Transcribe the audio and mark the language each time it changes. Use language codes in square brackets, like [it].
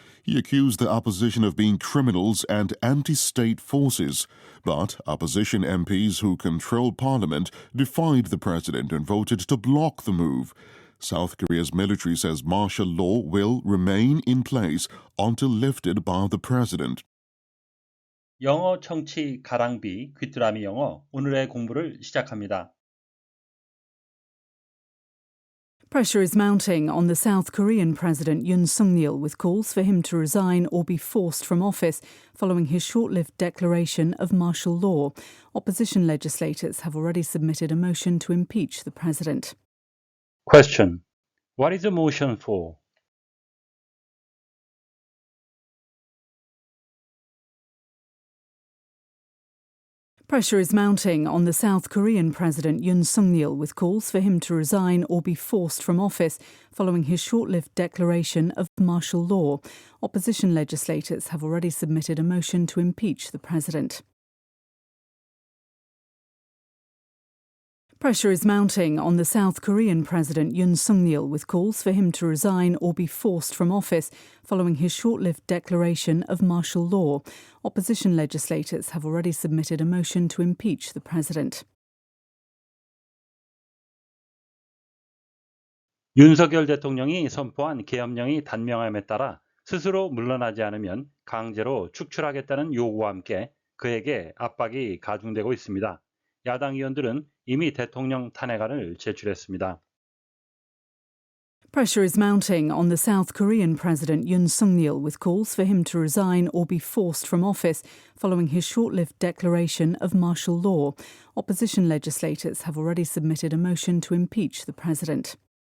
[en] He accused the opposition of being criminals and anti-state forces, but opposition MPs who control parliament defied the president and voted to block the move. South Korea's military says martial law will remain in place until lifted by the president. [ko] 영어 청취 가랑비 귀뚜라미 영어 오늘의 공부를 시작합니다. [en] Pressure is mounting on the South Korean President Yoon Suk-yeol with calls for him to resign or be forced from office following his short-lived declaration of martial law. Opposition legislators have already submitted a motion to impeach the president. Question. What is the motion for? Pressure is mounting on the South Korean President Yoon Suk-yeol with calls for him to resign or be forced from office following his short-lived declaration of martial law. Opposition legislators have already submitted a motion to impeach the president. Pressure is mounting on the South Korean President Yoon Suk-yeol with calls for him to resign or be forced from office following his short-lived declaration of martial law. Opposition legislators have already submitted a motion to impeach the president. [ko] 윤석열 대통령이 선포한 계엄령이 단명함에 따라 스스로 물러나지 않으면 강제로 축출하겠다는 요구와 함께 그에게 압박이 가중되고 있습니다. 야당 의원들은 이미 대통령 탄핵안을 제출했습니다. [en] Pressure is mounting on the South Korean President Yoon Suk-yeol with calls for him to resign or be forced from office following his short-lived declaration of martial law. Opposition legislators have already submitted a motion to impeach the president.